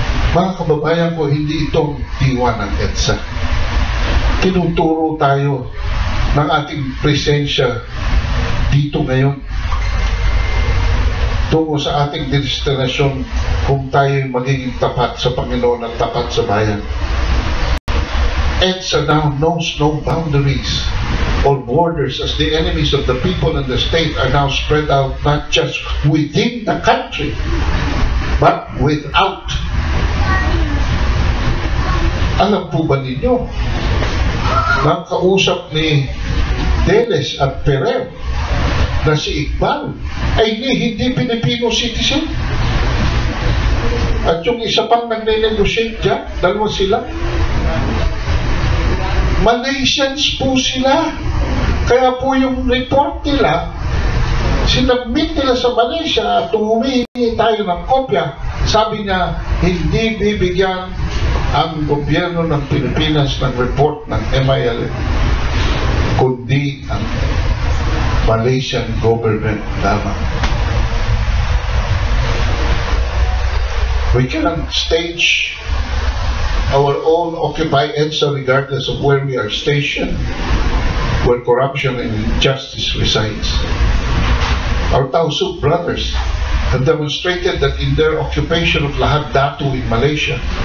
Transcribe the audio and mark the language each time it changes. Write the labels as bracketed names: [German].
[Filipino] Mga kababayan ko, hindi itong diwa ng EDSA. Tinuturo tayo ng ating presensya dito ngayon tungo sa ating destinasyon kung tayo magiging tapat sa Panginoon at tapat sa bayan. [English] EDSA now knows no boundaries or borders as the enemies of the people and the state are now spread out not just within the country but without. [Filipino] Alam po ba ninyo, nang kausap ni Deles at Ferrer na si Iqbal ay hindi Pilipino citizen? At yung isa pang nag-negotiate dyan, 2 sila, Malaysians po sila. Kaya po yung report nila, sinabmit nila sa Malaysia at humihingi tayo ng kopya. Sabi niya, hindi bibigyan ang gobyerno ng Pilipinas ng report ng MIL, kundi ang Malaysian government lamang. [English] We cannot stage our own Occupy EDSA regardless of where we are stationed, where corruption and injustice resides. Our Tausug brothers have demonstrated that in their occupation of Lahad Datu in Malaysia,